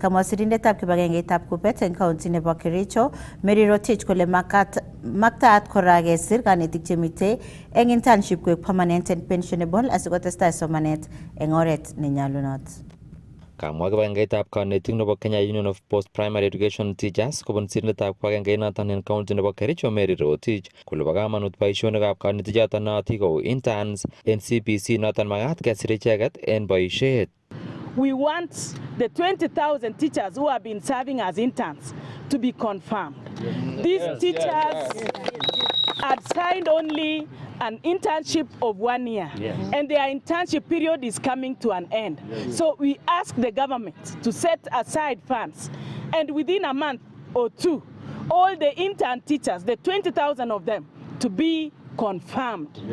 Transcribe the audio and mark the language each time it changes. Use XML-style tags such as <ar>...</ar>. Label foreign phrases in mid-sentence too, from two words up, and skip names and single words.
<kln>Kamwa sirindetab kibagengeitab kupet en county nebo Kericho Mary Rotich kole maktaat kora kesir kanetik chemite en internship koek</kln> <en>permanent and pensionable</en> <kln>asikotestai somanet en oret nenyalunot. Kamwa kibagengeitab kanetik nebo Kenya Union of Post Primary Education Teachers kobun sirindetab kibagengeit en county nebo Kericho Mary Rotich kole bo kamanut boisionikab kanetichoto naatik kou interns en CBC noton magat kesir icheget en boisiet.</kln> <en>We want the 20,000 teachers who have been serving as interns to be confirmed. These teachers had signed only an internship of 1 year, and their internship period is coming to an end. So we ask the government to set aside funds, and within a month or 2, all the intern teachers, the 20,000 of them, to be confirmed.</en>